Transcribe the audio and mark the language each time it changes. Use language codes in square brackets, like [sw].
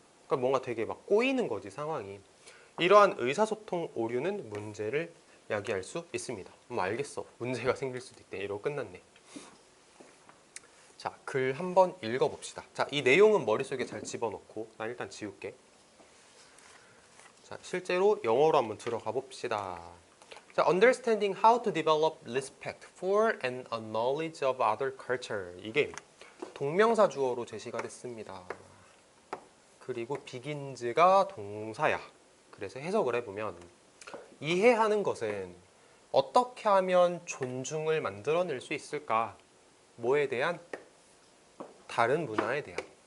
[ko] 그러니까 뭔가 되게 막 꼬이는 거지, 상황이. 이러한 의사소통 오류는 문제를 야기할 수 있습니다. 알겠어. 문제가 생길 수도 있대. 이러고 끝났네. 자, 글 한번 읽어봅시다. 자, 이 내용은 머릿속에 잘 집어넣고 나 일단 지울게. 자, 실제로 영어로 한번 들어가 봅시다. [en] 자, understanding how to develop respect for and a knowledge of other culture. [ko] 이게 동명사 주어로 제시가 됐습니다. 그리고 begins가 동사야. 그래서 해석을 해보면 이해하는 것은 어떻게 하면 존중을 만들어낼 수 있을까? 뭐에 대한? 다른 문화에 대한.